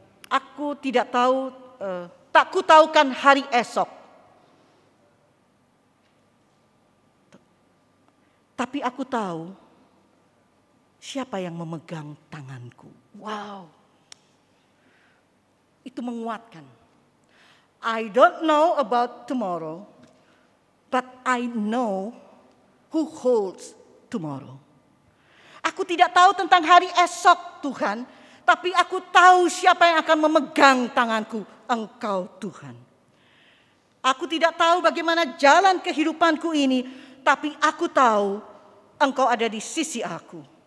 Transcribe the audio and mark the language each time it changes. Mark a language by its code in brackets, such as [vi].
[id] Aku tidak tahu, tak kutaukan hari esok. Tapi aku tahu siapa yang memegang tanganku. Wow. Itu menguatkan. [en] I don't know about tomorrow, but I know who holds tomorrow. [id] Aku tidak tahu tentang hari esok Tuhan, tapi aku tahu siapa yang akan memegang tanganku, Engkau Tuhan. Aku tidak tahu bagaimana jalan kehidupanku ini, tapi aku tahu Engkau ada di sisi aku.